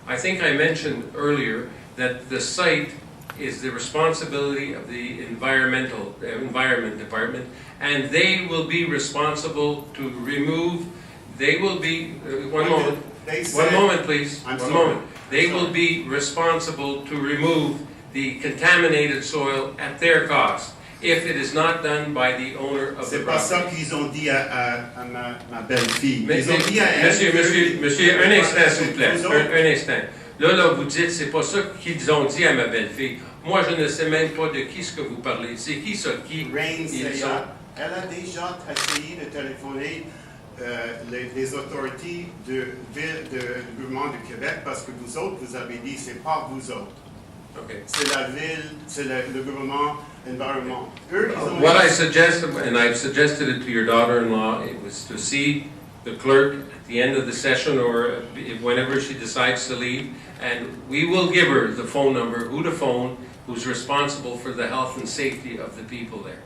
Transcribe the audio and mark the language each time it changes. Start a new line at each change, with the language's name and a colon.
English: I think I mentioned earlier that the site is the responsibility of the environment department, and they will be responsible to remove. They will be one moment, please. One moment. They will be responsible to remove the contaminated soil at their cost if it is not done by the owner of the property.
French: C'est pas ça qu'ils ont dit à ma belle-fille. Ils ont dit à elle. Monsieur, un instant, s'il vous plaît. Un instant. Là, vous dites, c'est pas ça qu'ils ont dit à ma belle-fille. Moi, je ne sais même pas de qui ce que vous parlez. C'est qui ça qui? Elle a déjà essayé de téléphoner les autorités de gouvernement du Québec parce que vous autres, vous avez dit, c'est pas vous autres.
English: Okay.
French: C'est la ville, c'est le gouvernement, environnement.
English: What I suggest, and I've suggested it to your daughter-in-law, it was to see the clerk at the end of the session or whenever she decides to leave, and we will give her the phone number, who to phone, who's responsible for the health and safety of the people there.